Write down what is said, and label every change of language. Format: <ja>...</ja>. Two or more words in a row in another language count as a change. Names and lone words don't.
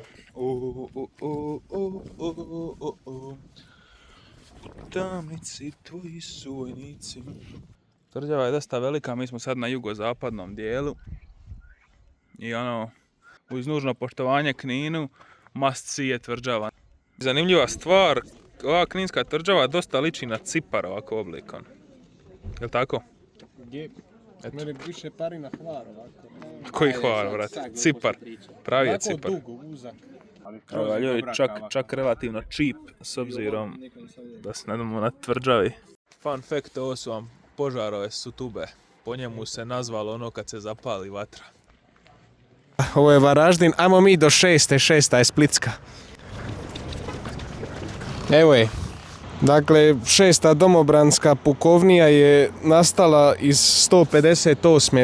<hr>U tamnici tvoji su vojnici. Tvrđava je dosta velika, mi smo sad na jugozapadnom dijelu i uz nužno poštovanje Kninu,</hr> <en>must see</en> <hr>je tvrđava. Zanimljiva stvar, ova kninska tvrđava dosta liči na Cipar ovako oblikom. Jel' tako? Meni više pari na Hvar ovako. Koji Hvar, brate? Cipar. Pravi je Cipar. Dugo, uzak. Ljudi, čak relativno cheap s obzirom da se nadamo na tvrđavi.</hr> <en>Fun fact,</en> <hr>ovo su vam požarove Sutube. Po njemu se nazvalo ono kad se zapali vatra. Ovo je Varaždin, ajmo mi do 6. je Splitska. Evo je. Dakle, 6. domobranska pukovnija je nastala iz 158.</hr>